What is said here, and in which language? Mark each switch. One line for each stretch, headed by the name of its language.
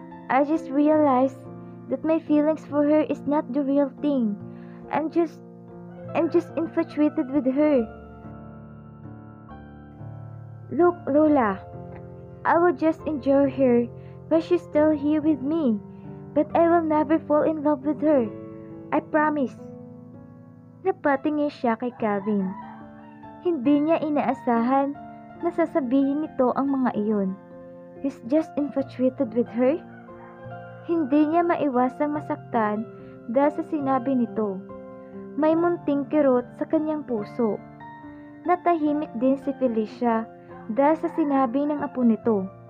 English: I just realized that my feelings for her is not the real thing. I'm just infatuated with her. Look, Lola, I will just enjoy her while she's still here with me, but I will never fall in love with her. I promise."
Filipino: Napatingin siya kay Kevin. Hindi niya inaasahan na sasabihin nito ang mga iyon.
English: He's just infatuated with her?
Filipino: Hindi niya maiwasang masaktan dahil sa sinabi nito. May munting kirot sa kanyang puso. Natahimik din si Felicia dahil sa sinabi ng apo nito.